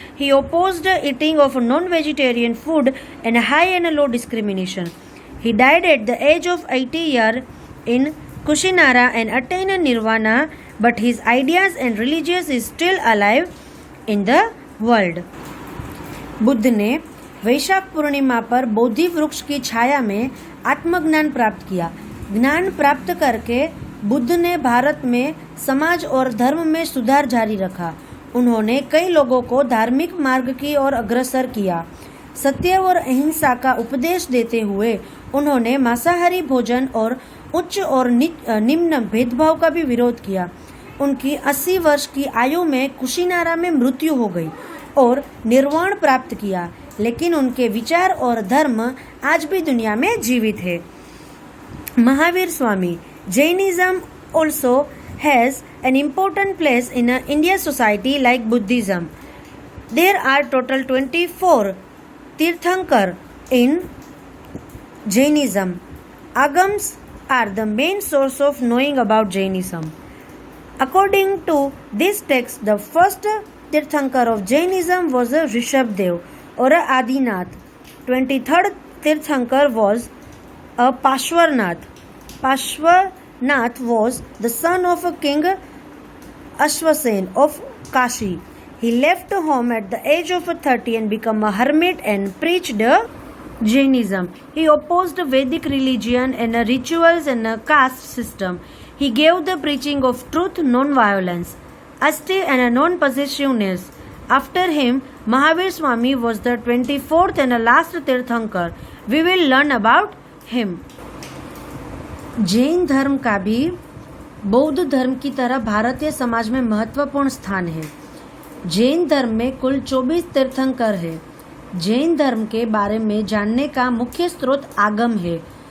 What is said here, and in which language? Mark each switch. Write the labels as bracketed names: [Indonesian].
[English] He opposed the eating of non-vegetarian food and high and low discrimination. He died at the age of 80 years in Kushinara and attained nirvana, but his ideas and religions is still alive in the world. [Hindi] Buddha ने वैशाख पूर्णिमा पर बोधि वृक्ष की छाया में आत्मज्ञान प्राप्त किया। ज्ञान प्राप्त करके बुद्ध ने भारत में समाज और धर्म में सुधार जारी रखा। उन्होंने कई लोगों को धार्मिक मार्ग की ओर अग्रसर किया। सत्य और अहिंसा का उपदेश देते हुए उन्होंने मांसाहारी भोजन और उच्च और निम्न भेदभाव का भी विरोध किया। उनकी 80 वर्ष की आयु में कुशीनारा में मृत्यु हो गई और निर्वाण प्राप्त किया, लेकिन उनके विचार और धर्म आज भी दुनिया में जीवित है। Mahavir Swami. [English] Jainism also has an important place in Indian society like Buddhism. There are total 24 Tirthankar in Jainism. Agams are the main source of knowing about Jainism. According to this text, the first Tirthankar of Jainism was a Rishabdev or a Adinath. 23rd Tirthankar was a Pashwarnath. Pashwarnath was the son of a king Ashwasen of Kashi. He left home at the age of 30 and became a hermit and preached Jainism. He opposed Vedic religion and rituals and a caste system. He gave the preaching of truth, non-violence, asti and non-possessiveness. After him, Mahavir Swami was the 24th and last Tirthankar. We will learn about him. [Hindi] Jain धर्म का भी बौद्ध धर्म की तरह भारतीय समाज में महत्वपूर्ण स्थान है। जैन धर्म में कुल 24 तीर्थंकर है। जैन धर्म के बारे में जानने का मुख्य स्रोत आगम है।